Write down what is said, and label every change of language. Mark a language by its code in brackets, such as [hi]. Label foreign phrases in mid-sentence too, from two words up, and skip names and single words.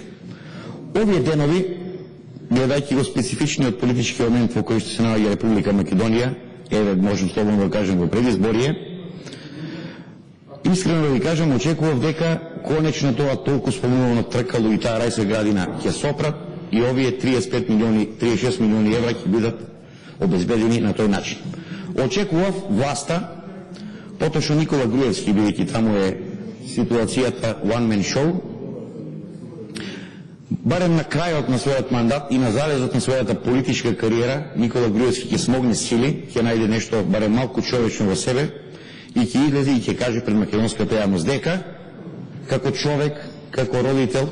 [mk] Овие денови, гледајќи го специфичниот политички момент во кој што се наоѓа Република Македонија, еве можам слободно да кажем во предизборие, искрено да ви кажам, очекував дека конечно тоа толку спомнувано тркало и таа рајска градина ќе сопрат и овие 36 милиони евра ќе бидат обезбедени на тој начин. Очекував власта, поточно Никола Груевски, бидејќи таму е ситуацијата [en] one man show, [mk] барем на крајот на својот мандат и на залезот на својата политичка кариера, Никола Груевски ќе смогне сили, ќе најде нешто барем малку човечно во себе и ќе излезе и ќе каже пред македонската јавност дека како човек, како родител